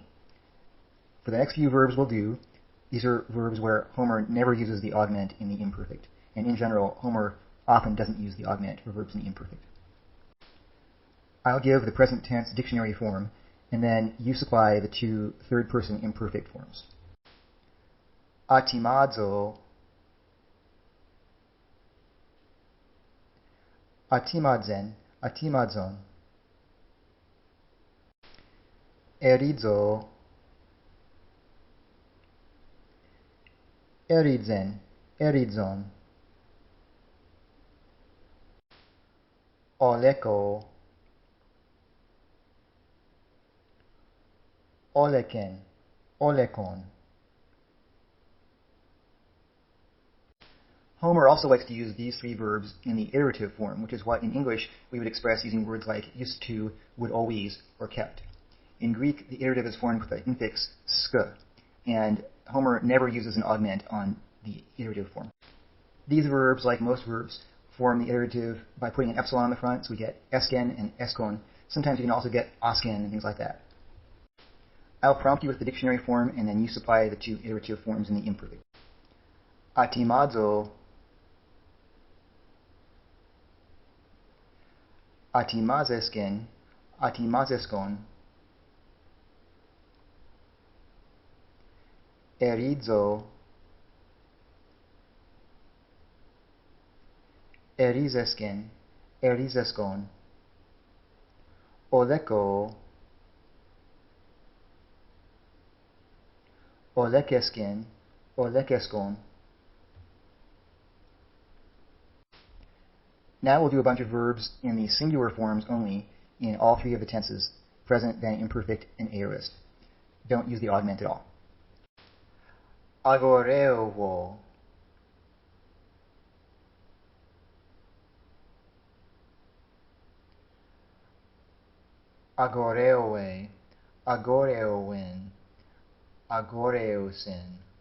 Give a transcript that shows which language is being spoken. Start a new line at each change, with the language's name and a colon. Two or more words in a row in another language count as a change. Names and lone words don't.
English: For the next few verbs we'll do, these are verbs where Homer never uses the augment in the imperfect, and in general, Homer often doesn't use the augment for verbs in the imperfect. I'll give the present tense dictionary form, and then you supply the two third-person imperfect forms.
Greek: ἀτιμάζω, ἀτίμαζεν, ἀτίμαζον. ἐρίζω, ἔριζεν, ἔριζον. ὀλέκω, ὄλεκεν, ὄλεκον.
English: Homer also likes to use these three verbs in the iterative form, which is what in English we would express using words like used to, would always, or kept. In Greek, the iterative is formed with the infix sk, and Homer never uses an augment on the iterative form. These verbs, like most verbs, form the iterative by putting an epsilon on the front, so we get esken and eskon. Sometimes you can also get asken and things like that. I'll prompt you with the dictionary form, and then you supply the two iterative forms in the imperfect.
Greek: ἀτιμάζω, ἀτιμάζεσκεν, ἀτιμάζεσκον. ἐρίζω, ἐρίζεσκεν, ἐρίζεσκον, ὀλέκω, ὀλέκεσκεν, ὀλέκεσκον.
English: Now we'll do a bunch of verbs in the singular forms only in all three of the tenses, present, then imperfect, and aorist. Don't use the augment at all.
Greek: ἀγορεύω, ἀγόρευε, ἀγόρευεν, ἀγόρευσεν.